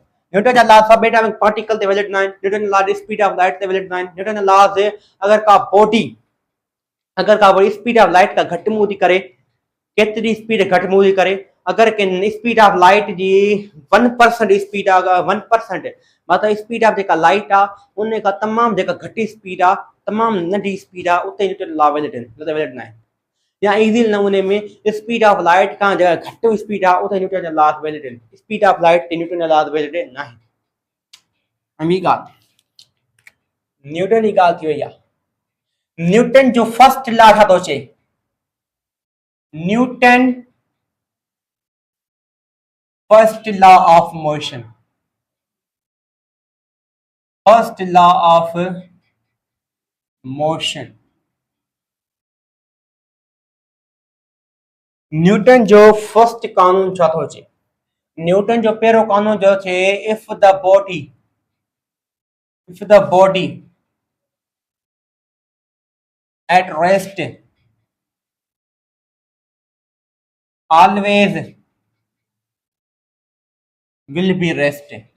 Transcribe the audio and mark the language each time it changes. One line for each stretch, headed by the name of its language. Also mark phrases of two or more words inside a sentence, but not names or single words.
Sindhi: न्यूटन जा
English: law sub atomic particle
Sindhi: ते वैलिड न आहिनि, न्यूटन जा
English: law speed of light
Sindhi: ते वैलिड न आहिनि, न्यूटन जा लॉज अगर का बॉडी, अगर का
English: body speed of light
Sindhi: का घटि मूव थी करे, केतिरी स्पीड घटि मूव थी करे, अगर के
English: speed of light
Sindhi: जी 1% स्पीड आहे, 1% मतलब
English: speed of
Sindhi: जेका लाइट आहे उन खां तमामु जेका घटि स्पीड आहे, तमामु नंढी स्पीड आहे, उते
English: Newton law valid
Sindhi: आहिनि, न त वैलिड न आहे। या इज़ी नमूने में
English: speed of light
Sindhi: खां जेका घटि स्पीड आहे उते न्यूटन जा
English: law valid
Sindhi: आहिनि,
English: speed of light
Sindhi: ते न्यूटन जा
English: law valid
Sindhi: न आहिनि। ऐं ॿी ॻाल्हि न्यूटन जी ॻाल्हि थी वई आहे, न्यूटन जो
English: first law
Sindhi: छा थो चए,
English: Newton first law of motion, first law of motion,
Sindhi: न्यूटन जो फर्स्ट कानून छा थो चए, न्यूटन जो पहिरियों कानून जो चए
English: if the बॉडी at rest always will be rest,